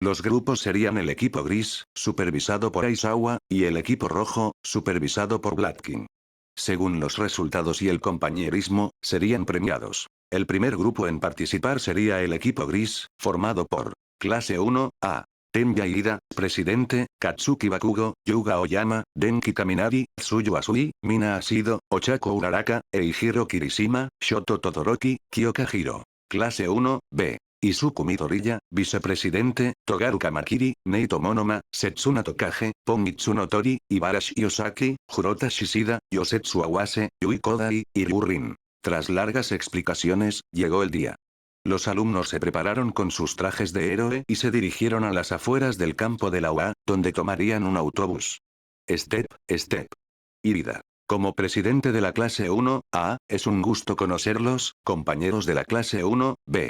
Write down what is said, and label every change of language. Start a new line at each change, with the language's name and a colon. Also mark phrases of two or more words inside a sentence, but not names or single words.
Spanish: Los grupos serían el equipo gris, supervisado por Aizawa, y el equipo rojo, supervisado por Blatkin. Según los resultados y el compañerismo, serían premiados. El primer grupo en participar sería el equipo gris, formado por Clase 1, A. Tenya Ida, Presidente, Katsuki Bakugo, Yuga Oyama, Denki Kaminari, Tsuyu Asui, Mina Asido, Ochako Uraraka, Eihiro Kirishima, Shoto Todoroki, Kyoka Hiro. Clase 1, B. Izuku Midoriya, Vicepresidente, Togaru Kamakiri, Neito Monoma, Setsuna Tokage, Ponmitsu no Tori, Ibarashi Osaki, Jurota Shishida, Yosetsu Awase, Yui Kodai, y Ryu Rin. Tras largas explicaciones, llegó el día. Los alumnos se prepararon con sus trajes de héroe y se dirigieron a las afueras del campo de la UA, donde tomarían un autobús. Step. Irida. Como presidente de la clase 1, A, es un gusto conocerlos, compañeros de la clase 1, B.